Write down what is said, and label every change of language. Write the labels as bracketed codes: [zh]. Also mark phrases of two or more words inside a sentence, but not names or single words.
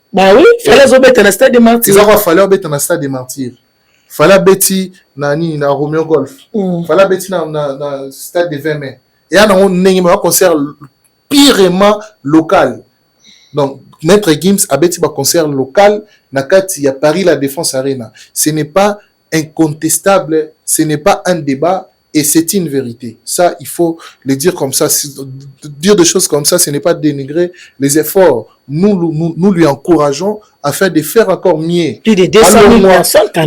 [fr] Bah oui, fallait zobet dans le Stade des Martyrs. Et ça fallait zobet dans le Stade des Martyrs. Fallait [ln] bêti na [fr] Romeo Golf. Fallait [ln] bêti na [fr] Stade des 20 mai. Et là on a un concert purement local. Donc Maître Gims a bêti un concert local [ln] na kati ya [fr] Paris La Défense Arena. Ce n'est pas incontestable, ce n'est pas un débat. Et c'est une vérité. Ça, il faut le dire comme ça. Dire des choses comme ça, ce n'est pas dénigrer les efforts. Nous lui encourageons afin de faire encore mieux. Plus de 200 000 personnes quand même.